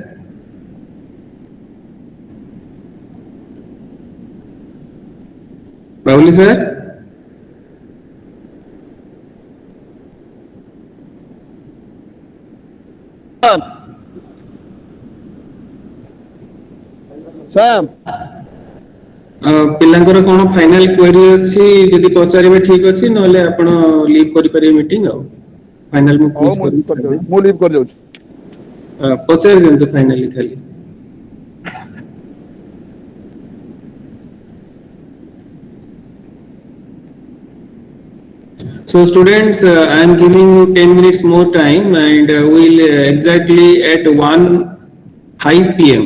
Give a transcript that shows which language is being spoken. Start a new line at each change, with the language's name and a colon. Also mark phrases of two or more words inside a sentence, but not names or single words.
English: Bhavli sir? Sam.
Odia: ପିଲାଙ୍କର କ'ଣ
English: final query
Odia: ଅଛି ଯଦି ପଚାରିବେ ଠିକ ଅଛି ନହେଲେ ଆପଣ ଲିଭ୍ କରିପାରିବେ ମିଟିଂ ଆଉ ଫାଇନାଲ ମୁଁ quiz କରିବି ମୁଁ ଲିଭ୍ କରି ଯାଉଛି ପଚାରି ଦିଅନ୍ତୁ ଫାଇନାଲି ଖାଲି
English: So students, I am giving you 10 minutes more time and we'll exactly at 1:05 p.m.